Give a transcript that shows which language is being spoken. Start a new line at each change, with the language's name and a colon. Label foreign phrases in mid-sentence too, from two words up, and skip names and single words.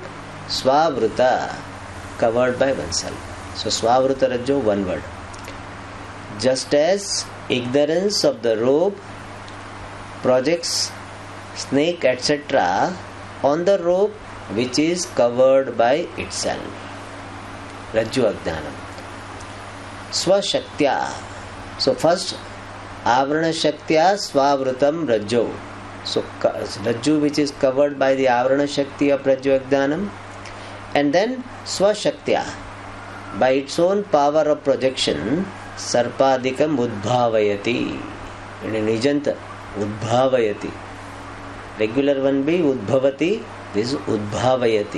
English: Swavruta, covered by oneself. So
Sanskrit: Swavruta Rajjo,
English: one word. Just as ignorance of the rope projects snake, etc. on the rope which is covered by itself.
Sanskrit: Rajju Ajnanam. Swashaktya. So first, Avrana Shaktya Swavrutam Rajjo.
English: So Rajju which is covered by the Avrana Shakti of
Sanskrit: Rajju Ajnanam.
English: And then Swashaktya, by its own power of projection,
Sanskrit: Sarpadikam Udbhavayati.
English: In a Nijanta, Udbhavayati. Regular one be Udbhavati, this is Udbhavayati.